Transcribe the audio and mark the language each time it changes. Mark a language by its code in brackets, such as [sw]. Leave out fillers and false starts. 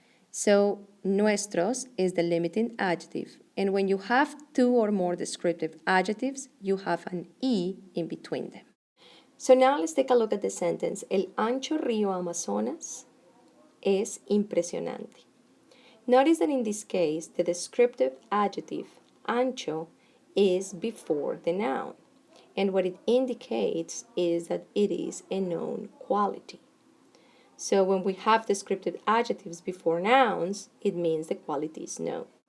[en] So, nuestros is the limiting adjective, and when you have two or more descriptive adjectives, you have an E in between them. So now let's take a look at the sentence. [es] El ancho río Amazonas es impresionante. [en] Notice that in this case, the descriptive adjective, ancho, is before the noun. And what it indicates is that it is a known quality. So when we have descriptive adjectives before nouns, it means the quality is known.